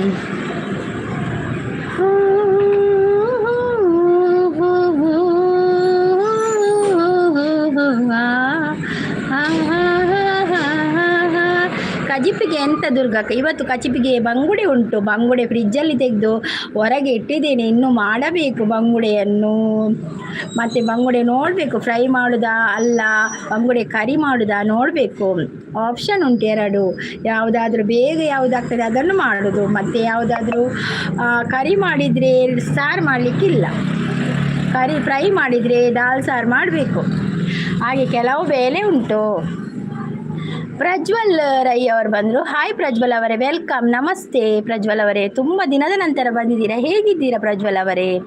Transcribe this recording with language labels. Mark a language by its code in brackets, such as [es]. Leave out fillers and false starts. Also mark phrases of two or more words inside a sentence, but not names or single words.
[tcy] ಕಜಿಪಿಗೆ ಎಂತ [kn] ದುರ್ಗಕ್ಕ ಇವತ್ತು ಕಚಿಪಿಗೆ ಬಂಗುಡೆ ಉಂಟು ಬಂಗುಡೆ ಫ್ರಿಜ್ಜಲ್ಲಿ ತೆಗೆದು ಹೊರಗೆ ಇಟ್ಟಿದ್ದೇನೆ ಇನ್ನು ಮಾಡಬೇಕು ಬಂಗುಡೆಯನ್ನು ಮತ್ತು ಬಂಗುಡೆ ನೋಡಬೇಕು ಫ್ರೈ ಮಾಡೋದಾ ಅಲ್ಲ ಬಂಗುಡೆ ಕರಿ ಮಾಡೋದಾ ನೋಡಬೇಕು ಆಪ್ಷನ್ ಉಂಟು ಎರಡು ಯಾವುದಾದ್ರೂ ಬೇಗ ಯಾವುದಾಗ್ತದೆ ಅದನ್ನು ಮಾಡೋದು ಮತ್ತು ಯಾವುದಾದ್ರೂ ಕರಿ ಮಾಡಿದರೆ ಸಾರು ಮಾಡಲಿಕ್ಕಿಲ್ಲ ಕರಿ ಫ್ರೈ ಮಾಡಿದರೆ ದಾಲ್ ಸಾರು ಮಾಡಬೇಕು ಹಾಗೆ ಕೆಲವು ಬೇಲೆ ಉಂಟು ಪ್ರಜ್ವಲ್ ರೈ ಅವರು ಬಂದರು ಹಾಯ್ ಪ್ರಜ್ವಲ್ ಅವರೇ ವೆಲ್ಕಮ್ ನಮಸ್ತೆ ಪ್ರಜ್ವಲ್ ಅವರೇ ತುಂಬ ದಿನದ ನಂತರ ಬಂದಿದ್ದೀರಾ ಹೇಗಿದ್ದೀರಾ ಪ್ರಜ್ವಲ್ ಅವರೇ